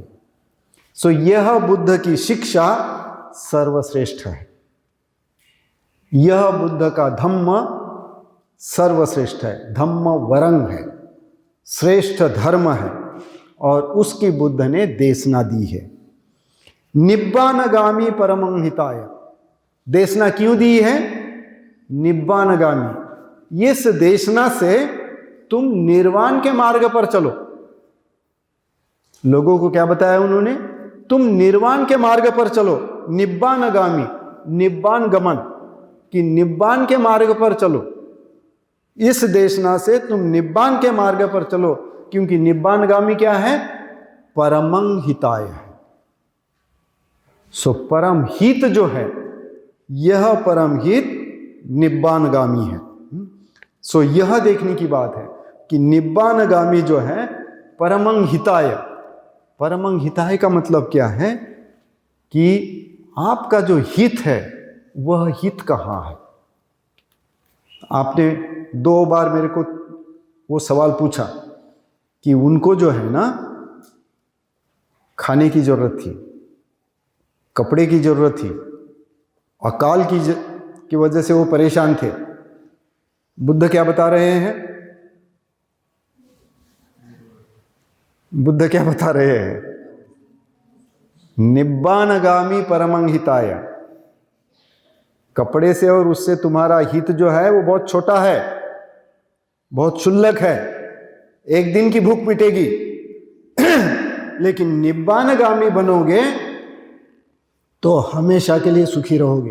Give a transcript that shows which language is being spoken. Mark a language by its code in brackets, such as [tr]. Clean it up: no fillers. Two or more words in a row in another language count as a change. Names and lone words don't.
[hi] सो यह बुद्ध की शिक्षा सर्वश्रेष्ठ है। यह बुद्ध का धम्म सर्वश्रेष्ठ है, [pi] धम्म वरंग [hi] है, श्रेष्ठ धर्म है और उसकी बुद्ध ने देशना दी है। [pi] निब्बानगामी परमं हिताय, [hi] देशना क्यों दी है? निब्बानगामी, इस देशना से तुम निर्वाण के मार्ग पर चलो। लोगों को क्या बताया उन्होंने? तुम निर्वाण के मार्ग पर चलो। निब्बानगामी, [pi] निब्बान गमन, [hi] कि निब्बान के मार्ग पर चलो। इस देशना से तुम निब्बान के मार्ग पर चलो, क्योंकि निब्बानगामी क्या है? [pi] परमं हिताय है। [hi] सो परम हित जो है, यह परम हित निब्बानगामी है। सो यह देखने की बात है कि निब्बानगामी जो है [pi] परमं हिताय। [hi] परमं हिताय का मतलब क्या है? कि आपका जो हित है वह हित कहाँ है? आपने 2 बार मेरे को वो सवाल पूछा कि उनको जो है ना खाने की जरूरत थी, कपड़े की जरूरत थी, अकाल की वजह से वो परेशान थे। बुद्ध क्या बता रहे हैं? बुद्ध क्या बता रहे हैं? [pi] निब्बानगामी परमं हिताय। [hi] कपड़े से और उससे तुम्हारा हित जो है वो बहुत छोटा है, बहुत क्षुल्लक है, एक दिन की भूख मिटेगी। लेकिन निब्बानगामी बनोगे तो हमेशा के लिए सुखी रहोगे।